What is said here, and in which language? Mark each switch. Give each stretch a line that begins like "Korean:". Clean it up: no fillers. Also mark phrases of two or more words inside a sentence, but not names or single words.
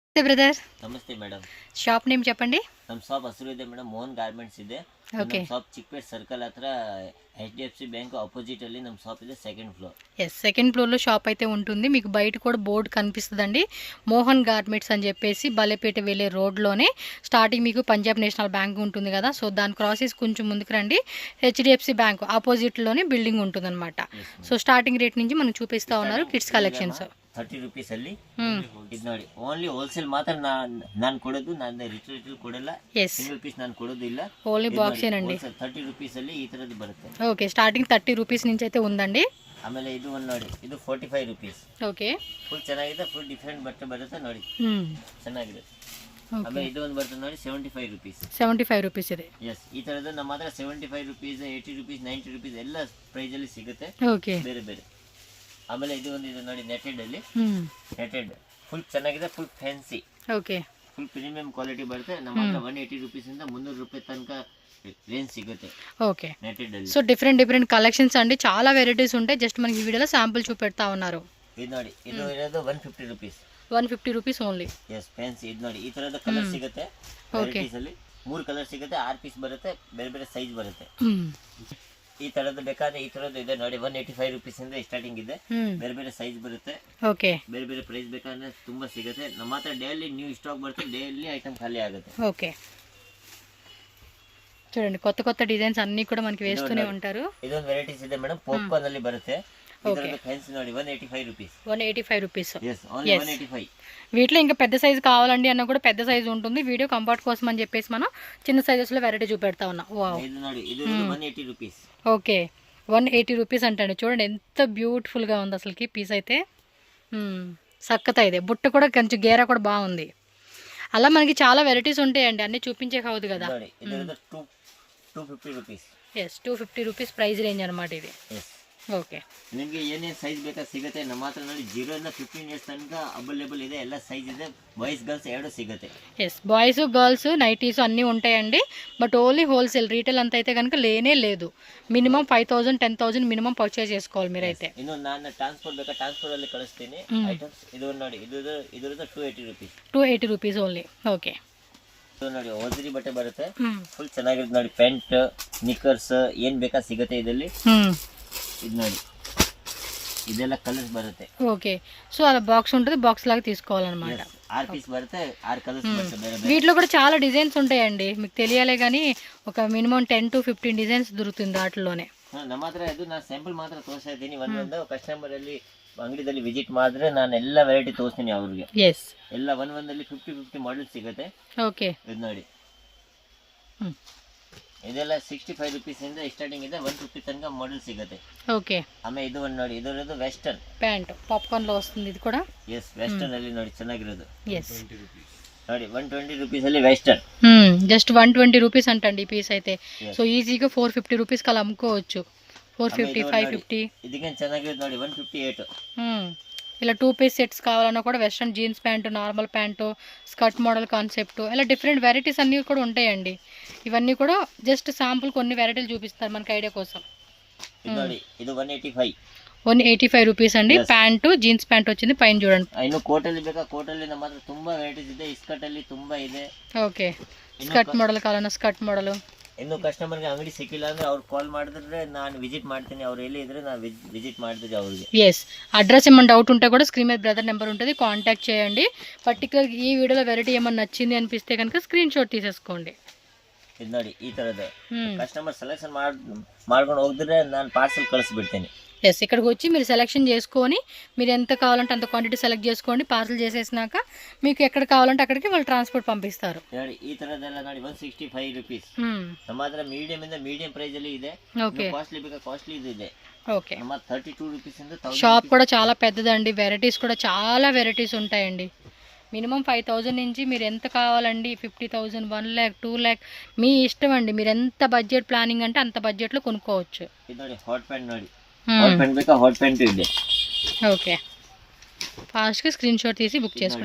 Kannada: ಬ್ರದರ್, ನಮಸ್ತೆ ಮೇಡಮ್.
English: shop name
Telugu: చెప్పండి.
Kannada: ನಮ್ಮ ಶಾಪ್ ಹೆಸರು ಇದೆ ಮೇಡಮ್, ಮೋಹನ್ ಗಾರ್ಮೆಂಟ್ಸ್ ಇದೆ. ಓಕೆ. ನಮ್ಮ ಶಾಪ್ ಚಿಕ್ಕಪೇಟ್ ಸರ್ಕಲ್ ಹತ್ರ
English: HDFC bank opposite
Kannada: ಅಲ್ಲಿ ನಮ್ಮ ಶಾಪ್ ಇದೆ,
English: second floor.
Telugu: ఎస్, సెకండ్ ఫ్లోర్లో షాప్ అయితే ఉంటుంది. మీకు బయట కూడా బోర్డు కనిపిస్తుందండి, మోహన్ గార్మెంట్స్ అని చెప్పేసి. బలేపేట వెళ్ళే రోడ్లోనే స్టార్టింగ్ మీకు పంజాబ్ నేషనల్ బ్యాంక్ ఉంటుంది కదా, సో దాని క్రాసెస్ కొంచెం ముందుకు రండి. HDFC బ్యాంక్ ఆపోజిట్లోనే బిల్డింగ్ ఉంటుంది అనమాట. సో
English: starting rate
Telugu: నుంచి మనం చూపిస్తూ ఉన్నారు
English: kids collections.
Kannada: 30 ರೂಪೀಸ್ ಅಲ್ಲಿ ಇದು ನೋಡಿ,
English: only wholesale
Kannada: ಮಾತ್ರ ನಾನು ಕೊಡೋದು, ನಾನು ರಿಟೇಲ್ ಕೊಡಲ್ಲ.
English: single piece
Kannada: ನಾನು ಕೊಡೋದಿಲ್ಲ,
English: only box
Telugu: ఏనండి.
Kannada: 30 ರೂಪೀಸ್ ಅಲ್ಲಿ ಈ ತರದ್ದು ಬರುತ್ತೆ.
Telugu: ఓకే, స్టార్టింగ్ 30 రూపీస్ నుంచి అయితే ఉందండి.
Kannada: ಆಮೇಲೆ ಇದು ಒಂದು ನೋಡಿ, ಇದು 45 ರೂಪೀಸ್. ಓಕೆ, ಫುಲ್ ಚೆನ್ನಾಗಿದೆ,
English: full different
Kannada: ಬಟ್ಟೆ ಬರುತ್ತೆ ನೋಡಿ, ಚೆನ್ನಾಗಿದೆ. ಆಮೇಲೆ ಇದು ಒಂದು ಬರ್ತದೆ ನೋಡಿ, 75 ರೂಪೀಸ್. 75 ರೂಪೀಸ್ ಇದೆ. ಎಸ್, ಈ ತರದ್ದು ನಮ್ಮ ಹತ್ರ 75 ರೂಪೀಸ್, 80 ರೂಪೀಸ್, 90 ರೂಪೀಸ್ ಎಲ್ಲ ಪ್ರೈಸ್ ಅಲ್ಲಿ ಸಿಗುತ್ತೆ, ಓಕೆ, ಬೇರೆ ಬೇರೆ. ಆಮೇಲೆ ಇದು ಒಂದು ಇದೆ ನೋಡಿ, ನೆಟೆಡ್ ಅಲ್ಲಿ, ನೆಟೆಡ್ ಫುಲ್ ಚೆನ್ನಾಗಿದೆ,
English: full fancy,
Kannada: ಓಕೆ,
English: full premium quality
Kannada: ಬರುತ್ತೆ. ನಮ್ಮ ಹತ್ರ 180 ರೂಪೀಸ್ ಇಂದ 300 ರೂಪಾಯಿ ತನಕ ರೇಂಜ್ ಸಿಗುತ್ತೆ.
Telugu: ఓకే,
Kannada: నెటెడ్ ಅಲ್ಲಿ.
English: so different collections
Telugu: అండి, చాలా వెరైటీస్ ఉంటాయి. జస్ట్ మనకి ఈ వీడియోలో శాంపుల్ చూపెడతా ఉన్నారు.
Kannada: ಇದು ನೋಡಿ, ಇದು ಇರೋದು 150 ರೂಪೀಸ್.
English: 150 rupees only. yes, fancy.
Kannada: ಇದು ನೋಡಿ, ಈ ತರದ ಕಲರ್ ಸಿಗುತ್ತೆ ವೆರೈಟೀಸ್ ಅಲ್ಲಿ. 3 ಕಲರ್ ಸಿಗುತ್ತೆ, 6 ಪೀಸ್ ಬರುತ್ತೆ, ಬೇರೆ ಬೇರೆ ಸೈಜ್ ಬರುತ್ತೆ. ಈ ತರದ್ದು ಬೇಕಾದ್ರೆ ಈ ತರದ್ದು ಇದೆ ನೋಡಿ, 185 ರೂಪೀಸ್ ಇಂದ ಸ್ಟಾರ್ಟಿಂಗ್ ಇದೆ, ಬೇರೆ ಬೇರೆ ಸೈಜ್ ಬರುತ್ತೆ, ಓಕೆ, ಬೇರೆ ಬೇರೆ ಪ್ರೈಸ್ ಬೇಕಾದ್ರೆ ತುಂಬಾ ಸಿಗುತ್ತೆ. ನಮ್ಮ ಹತ್ರ
English: daily new stock
Kannada: ಬರುತ್ತೆ,
English: daily item
Kannada: ಖಾಲಿ ಆಗುತ್ತೆ.
Telugu: ఓకే, చూడండి కొత్త కొత్త డిజైన్స్ అన్ని కూడా మనకి వేస్తూనే ఉంటారు.
Kannada: ಇದೊಂದು ವೆರೈಟೀಸ್ ಇದೆ ಮೇಡಮ್, ಪಾಪ್ಕಾರ್ನ್ ಅಲ್ಲಿ ಬರುತ್ತೆ. ಇದರದ್ದು ಫ್ಯಾನ್ಸಿ ನೋಡಿ, 185 ರೂಪೀಸ್.
Telugu: 185 రూపీస్.
English: yes, only 185.
Telugu: వీటిలో ఇంకా పెద్ద సైజు కావాలండి అన్న కూడా పెద్ద సైజు ఉంటుంది.
English: video comfort
Telugu: కోసం అని చెప్పేసి మనం చిన్న సైజెస్ లో వెరైటీ చూపెడతా ఉన్నాం. వావ్, ఇది ನೋಡಿ, ఇది 180 ರೂಪೀಸ್. ఓకే, 180 రూపీస్ అంటండి. చూడండి ఎంత బ్యూటిఫుల్ గా ఉంది అసలుకి పీస్ అయితే. సక్కత ಇದೆ, బుట్ట కూడా కొంచెం గేరా కూడా బాగుంది. అలా మనకి చాలా వెరైటీస్ ఉంటాయండి, అన్ని చూపించే కావద్దు కదా.
Kannada: 250 ರೂಪೀಸ್.
Telugu: ఎస్, 250 రూపీస్
English: price range
Telugu: అనమాట ఇది. ఓకే,
Kannada: ನಿಮಗೆ ಏನೇನು ಸೈಜ್ ಬೇಕಾ ಸಿಗುತ್ತೆ. ನಮ್ಮ ಹತ್ರ ನೋಡಿ 0 ಇಂದ 15 ಇಯರ್ಸ್ ತನಕ ಅವೈಲೇಬಲ್ ಇದೆ, ಎಲ್ಲ ಸೈಜ್ ಇದೆ,
English: boys girls
Kannada: ಎರಡು ಸಿಗುತ್ತೆ.
Telugu: ఎస్,
English: boys girls nighties
Telugu: అన్నీ ఉంటాయండి.
English: but only wholesale,
Telugu: రీటైల్ అంత అయితే కనుక లేనే లేదు. మినిమం 5000 10,000
English: minimum purchase
Telugu: చేసుకోవాలి మీరైతే.
Kannada: ಇನ್ನು ನಾನು ಟ್ರಾನ್ಸ್ಪೋರ್ಟ್ ಬೇಕಾ, ಟ್ರಾನ್ಸ್ಪೋರ್ಟ್ ಅಲ್ಲಿ ಕಳಿಸ್ತೀನಿ ಐಟಮ್ಸ್. ಇದು ನೋಡಿ, ಇದರದ್ದು 280 ರೂಪೀಸ್.
English: 280 rupees only. okay,
Kannada: ಇದು ನೋಡಿ, ಹೋಜರಿ ಬಟ್ಟೆ ಬರುತ್ತೆ, ಫುಲ್ ಚೆನ್ನಾಗಿರುತ್ತೆ ನೋಡಿ. ಪ್ಯಾಂಟ್, ನಿಕ್ಕರ್ಸ್ ಏನ್ ಬೇಕಾ ಸಿಗುತ್ತೆ ಇದರಲ್ಲಿ. ಇದು ನೋಡಿ, ಇದೆಲ್ಲ ಕಲರ್ಸ್ ಬರುತ್ತೆ.
Telugu: ఓకే, సో అలా బాక్స్ ఉంటుంది, బాక్స్ లాగా తీసుకోవాలన్నమాట.
Kannada: 6 పీస్ బರುತ್ತೆ, 6 కలర్స్ బರುತ್ತೆ, ಬೇರೆ ಬೇರೆ.
Telugu: వీటిలో కూడా చాలా డిజైన్స్ ఉంటాయండి, మీకు తెలియాలే కానీ ఒక మినిమం 10 to 15 డిజైన్స్ దొరుకుతుంది వాటిలోనే.
Kannada: ನಮ್ಮ ಹತ್ರ ಇದು ನಾನು ಸ್ಯಾಂಪಲ್ ಮಾತ್ರ ತೋರಿಸ್ತಾ ಇದ್ದೀನಿ. ಒಂದೊಂದು ಕಸ್ಟಮರ್ ಅಲ್ಲಿ ಅಂಗಡಿದಲ್ಲಿ ವಿಸಿಟ್ ಮಾಡಿದ್ರೆ ನಾನು ಎಲ್ಲ ವೆರೈಟಿ ತೋರಿಸ್ತೀನಿ ಅವ್ರಿಗೆ. ಎಸ್, ಎಲ್ಲ ಒಂದೊಂದಲ್ಲಿ 50 ಮಾಡೆಲ್ ಸಿಗುತ್ತೆ. ಓಕೆ, ಇದು ನೋಡಿ, ಇದೆಲ್ಲ 65 ರೂಪೀಸ್ ಇಂದ ಸ್ಟಾರ್ಟಿಂಗ್ ಇದೆ, 150 ತನಕ ಮಾಡೆಲ್ ಸಿಗುತ್ತೆ.
Telugu: ఓకే,
Kannada: ಆಮೇಲೆ ಇದು ಒಂದು ನೋಡಿ, ಇದರದ್ದು ವೆಸ್ಟರ್ನ್
Telugu: ప్యాంట్ పాప్కార్న్ లో వస్తుంది ఇది కూడా.
Kannada: ಎಸ್, ವೆಸ್ಟರ್ನ್ ಅಲ್ಲಿ ನೋಡಿ ಚೆನ್ನಾಗಿರೋದು.
Telugu: ఎస్,
Kannada: ನೋಡಿ 120 ರೂಪೀಸ್ ಅಲ್ಲಿ ವೆಸ್ಟರ್ನ್.
Telugu: జస్ట్ 120 రూపీస్ అంటండి ఈ పీస్ అయితే. సో ఈజీగా 450 రూపీస్ కలా అమ్ముకోవచ్చు. 450 550.
Kannada: ಇದಕ್ಕೆ ಚೆನ್ನಾಗಿರೋದು ನೋಡಿ, 158.
Telugu: ఇలా
English: 2 piece sets
Telugu: కావాలన్నా కూడా
English: western jeans pant, normal pant, skirt model concept,
Telugu: ఇలా
English: different varieties
Telugu: అన్నీ కూడా ఉంటాయండి. ఇవన్నీ కూడా జస్ట్ శాంపుల్ కొన్ని వెరైటీలు చూపిస్తారు మనకి ఐడియా కోసం.
Kannada: ಇದು ನೋಡಿ, ಇದು 185.
Telugu: 185 రూపీస్ అండి. ప్యాంటు,
English: jeans pant
Telugu: వచ్చింది పైన చూడండి.
Kannada: ಇನ್ನು ಕೋಟಲ್ಲಿ ಬೇಕಾ, ಕೋಟಲ್ಲಿ ನಮ್ಮ ಹತ್ರ ತುಂಬಾ ವೆರೈಟೀಸ್ ಇದೆ, ಸ್ಕರ್ಟ್ ಅಲ್ಲಿ ತುಂಬಾ ಇದೆ.
Telugu: ఓకే,
English: skirt model
Telugu: కావాలన్నా
English: skirt model.
Kannada: ಇನ್ನು ಕಸ್ಟಮರ್ಗೆ ಅಂಗಡಿ ಸಿಕ್ಕಿಲ್ಲ ಅಂದ್ರೆ ಅವ್ರು ಕಾಲ್ ಮಾಡಿದ್ರೆ ನಾನು ವಿಸಿಟ್ ಮಾಡ್ತೀನಿ, ಅವ್ರು ಎಲ್ಲಿ ಇದ್ರೆ ನಾನು ವಿಸಿಟ್ ಮಾಡ್ತೀನಿ ಅವ್ರಿಗೆ.
Telugu: ఎస్, అడ్రస్ ఏమైనా డౌట్ ఉంటే కూడా స్క్రీన్ మీద
English: brother number
Telugu: ఉంటుంది, కాంటాక్ట్ చేయండి. పర్టికులర్ ఈ వీడియోలో వెరైటీ ఏమన్నా నచ్చింది అనిపిస్తే కనుక
English: screen shot
Telugu: తీసేసుకోండి.
Kannada: ಇದು ನೋಡಿ, ಈ ತರದ್ದು
English: customer selection
Kannada: ಮಾಡ್ಕೊಂಡು ಹೋಗಿದ್ರೆ ನಾನು ಪಾರ್ಸಲ್ ಕಳಿಸ್ಬಿಡ್ತೀನಿ.
Telugu: ఎస్, ఇక్కడికి వచ్చి మీరు సెలెక్షన్ చేసుకొని మీరు ఎంత కావాలంటే అంత
English: quantity select
Telugu: చేసుకోండి. పార్సల్ చేసేసినాక మీకు ఎక్కడ కావాలంటే అక్కడికి వాళ్ళు ట్రాన్స్పోర్ట్ పంపిస్తారు.
Kannada: ನೋಡಿ, ಈ ತರದೆಲ್ಲ ನೋಡಿ 165 ರೂಪೀಸ್. ನಮ್ಮ ಹತ್ರ ಮೀಡಿಯಂ ಇಂದ
English: medium price
Kannada: ಅಲ್ಲಿ ಇದೆ. ಕಾಸ್ಟ್ಲಿ ಬೇಕಾ, ಕಾಸ್ಟ್ಲಿ ಇದೆ.
Telugu: ఓకే,
Kannada: ನಮ್ಮ 32 ರೂಪೀಸ್ ಇಂದ 1000.
Telugu: షాప్ కూడా చాలా పెద్దదండి, వెరైటీస్ కూడా చాలా వెరైటీస్ ఉంటాయండి. మినిమం 5000 నుంచి మీరు ఎంత కావాలండి, 50,000, 1 lakh, 2 lakh మీ ఇష్టం అండి. మీరు ఎంత
English: budget planning
Telugu: అంటే అంత బడ్జెట్లో కొనుక్కోవచ్చు.
Kannada: ಇದು ನೋಡಿ,
English: hot pant
Kannada: ನೋಡಿ,
English: hot pant
Kannada: ಬೇಕಾ,
English: hot pant
Kannada: ಇದೆ.
Telugu: ఓకే, ఫాస్ట్గా
English: screen shot
Telugu: తీసి బుక్ చేసుకోండి.